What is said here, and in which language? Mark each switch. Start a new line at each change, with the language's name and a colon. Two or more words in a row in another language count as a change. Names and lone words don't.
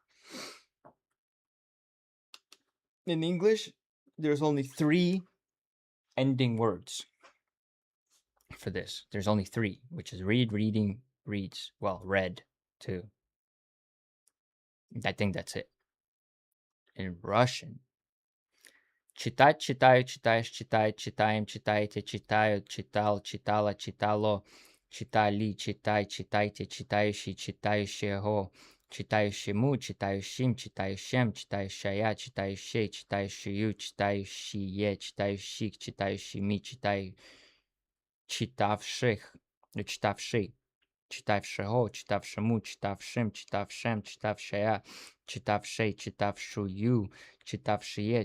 English: In English, there's only 3 ending words for this. There's only 3, which is read, reading, reads. Well, read too. I think that's it. In Russian,
Russian: читать, читаю, читаешь, читает, читаем, читаете, читают, читал, читала, читало, читали, читай, читайте, читающий, читающего, читающему, читающим, читающим, читающая, читающей, читающую, читающие, читающих, читающими, читавших, читавший, читавшего, читавшему, читавшим, читавшим, читавшая, читавшей, читавшую, читавшие,